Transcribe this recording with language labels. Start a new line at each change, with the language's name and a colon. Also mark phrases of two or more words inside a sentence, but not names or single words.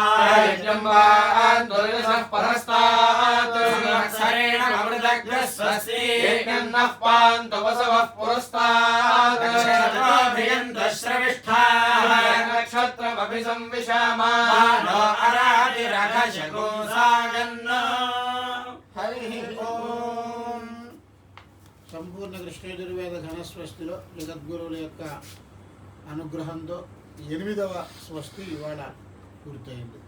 Sanskrit: यज्ञं वान्दुर्यसः परस्तात् संवत्सरेण अमृतग्रस्वसि यज्ञं नः पान्तु वसवः पुरस्तात् नक्षत्रमभियन्तश्रमिष्ठा नक्षत्रमभिसंविशामा नो अरादिरघशगोसागन्न हरिः ओम्
Telugu: సంపూర్ణ కృష్ణయజుర్వేద ఘనస్వస్తిలో జగద్గురువుల యొక్క అనుగ్రహంతో 8వ స్వస్తి ఇవాళ పూర్తయింది.